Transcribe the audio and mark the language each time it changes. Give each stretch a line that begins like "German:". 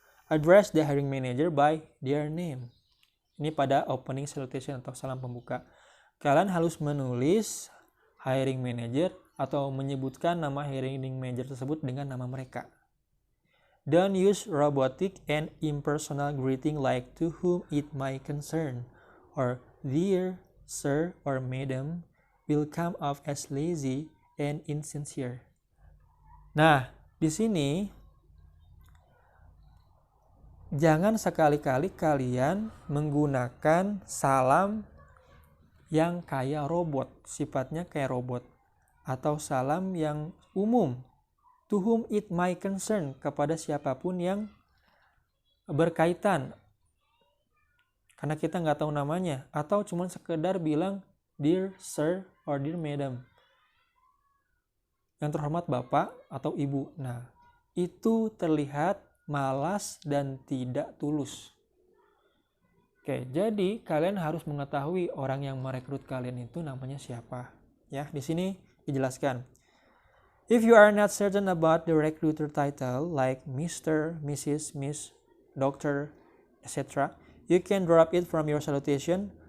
English: Address the hiring manager by their name.
Indonesian: Ini pada opening salutation atau salam pembuka. Kalian harus menulis hiring manager atau menyebutkan nama hiring manager tersebut dengan nama mereka.
English: Don't use robotic and impersonal greeting like to whom it may concern or dear sir or madam will come off as lazy and insincere.
Indonesian: Nah, di sini jangan sekali-kali kalian menggunakan salam yang kayak robot, sifatnya kayak robot, atau salam yang umum,
English: to whom it may concern,
Indonesian: kepada siapapun yang berkaitan, karena kita nggak tahu namanya, atau cuma sekedar bilang
English: dear sir or dear madam,
Indonesian: yang terhormat bapak atau ibu. Nah, itu terlihat malas dan tidak tulus. Oke, jadi kalian harus mengetahui orang yang merekrut kalian itu namanya siapa. Ya, di sini dijelaskan.
English: If you are not certain about the recruiter title like Mr., Mrs., Miss, Doctor, etc., you can drop it from your salutation.